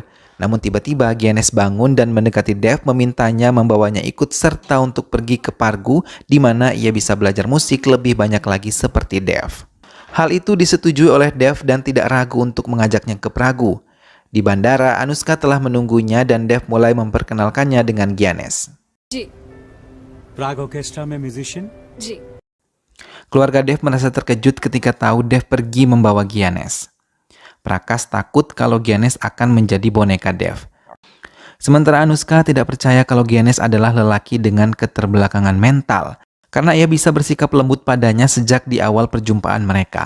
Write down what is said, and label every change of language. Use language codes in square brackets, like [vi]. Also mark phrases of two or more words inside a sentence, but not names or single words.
[id] Namun tiba-tiba Giannis bangun dan mendekati Dev memintanya membawanya ikut serta untuk pergi ke Pargu di mana ia bisa belajar musik lebih banyak lagi seperti Dev. Hal itu disetujui oleh Dev dan tidak ragu untuk mengajaknya ke Pragu. Di bandara, Anushka telah menunggunya dan Dev mulai memperkenalkannya dengan Giannis. [hi] जी प्राग ऑर्केस्ट्रा में म्यूजिशियन जी [id] Keluarga Dev merasa terkejut ketika tahu Dev pergi membawa Giannis. Prakas takut kalau Giannis akan menjadi boneka Dev. Sementara Anushka tidak percaya kalau Giannis adalah lelaki dengan keterbelakangan mental, karena ia bisa bersikap lembut padanya sejak di awal perjumpaan mereka.